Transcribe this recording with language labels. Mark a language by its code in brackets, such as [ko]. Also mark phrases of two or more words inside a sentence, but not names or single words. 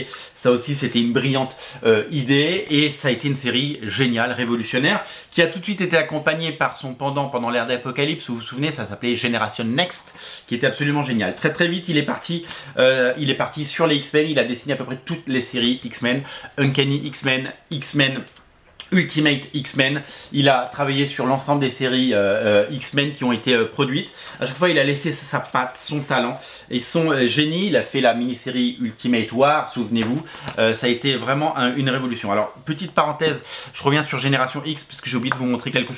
[fr] Ça aussi c'était une brillante idée, et ça a été une série géniale, révolutionnaire, qui a tout de suite été accompagnée par son pendant pendant l'ère d'Apocalypse. Vous vous souvenez, ça s'appelait Génération Next, qui était absolument génial. Très vite il est parti sur les X-Men. Il a dessiné à peu près toutes les séries X-Men, Uncanny X-Men, X-Men Ultimate X-Men. Il a travaillé sur l'ensemble des séries X-Men qui ont été produites. À chaque fois il a laissé sa patte, son talent et son génie. Il a fait la mini-série Ultimate War, souvenez-vous. Ça a été vraiment une révolution. Alors petite parenthèse, je reviens sur Génération X parce que j'ai oublié de vous montrer quelque chose.